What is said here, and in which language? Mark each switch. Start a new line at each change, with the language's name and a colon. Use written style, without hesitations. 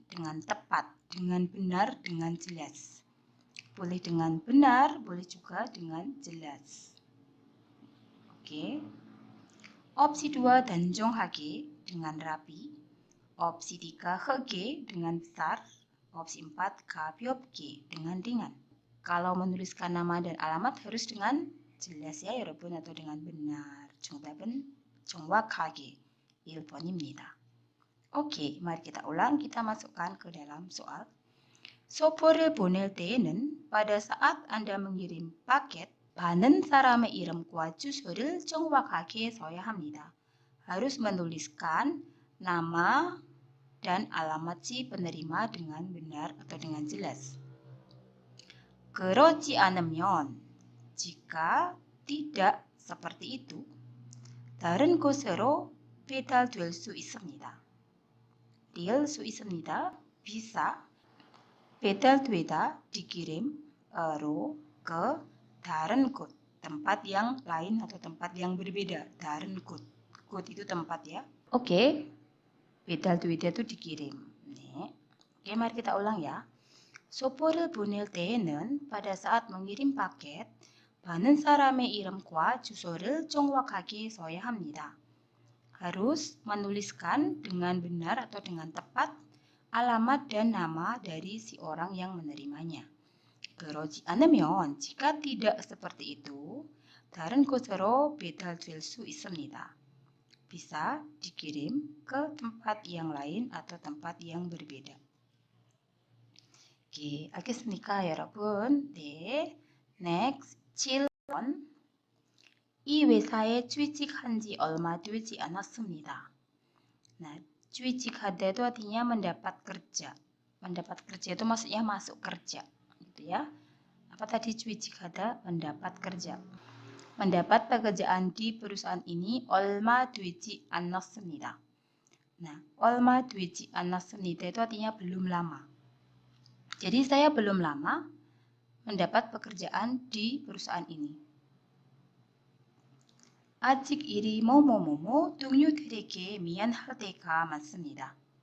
Indonesian: Dengan tepat, dengan benar, dengan jelas. Boleh dengan benar, boleh juga dengan jelas. Oke. Opsi 2, 단정하게, dengan rapi. Opsi 3, 크게, dengan besar. Opsi 4, 가볍게, dengan ringan. Kalau menuliskan nama dan alamat harus dengan jelas ya, 여러분, atau dengan benar.
Korean: 정답은 정확하게 1번입니다.
Indonesian: Oke, mari kita ulang, kita masukkan ke dalam soal.
Korean: 소포를 보낼 때에는
Indonesian: pada saat Anda mengirim paket,
Korean: 받는 사람의 이름과 주소를 정확하게 써야 합니다.
Indonesian: Harus menuliskan nama dan alamat si penerima dengan benar atau dengan jelas.
Korean: 그렇지 않으면,
Indonesian: jika tidak seperti itu,
Korean: 다른 곳으로 배달될 수 있습니다. 될 수 있습니다.
Indonesian: bisa 배달되다 dikirim ke 다른 곳, tempat yang lain atau tempat yang berbeda. 다른 곳, 곳 itu tempat ya. Oke, 배달되다 itu dikirim. 네. Oke, mari kita ulang ya.
Korean: 소포를 보낼 때에는
Indonesian: pada saat mengirim paket,
Korean: 받는 사람의 이름과 주소를 정확하게 써야 합니다.
Indonesian: Harus menuliskan dengan benar atau dengan tepat alamat dan nama dari si orang yang menerimanya.
Korean: 그러지 않으면,
Indonesian: jika tidak seperti itu,
Korean: 다른 곳으로 배달될 수 있습니다.
Indonesian: Bisa dikirim ke tempat yang lain atau tempat yang berbeda.
Korean: 오케이, 알겠습니까, 여러분? 네.
English: Next,
Korean: 7번. 이 회사에 취직한 지 얼마 되지 않았습니다.
Indonesian: Nah, 취직할 itu artinya mendapat kerja. Mendapat kerja itu maksudnya masuk kerja, gitu ya. Apa tadi 취직하다? Mendapat kerja. Mendapat pekerjaan di perusahaan ini
Korean: 얼마 되지 않았습니다.
Indonesian: Nah,
Korean: 얼마 되지 않았습니다
Indonesian: itu artinya belum lama. Jadi saya belum lama mendapat pekerjaan di perusahaan ini.
Korean: 아직 일이 뭐뭐뭐뭐 동료들에게 미안할 때가 많습니다.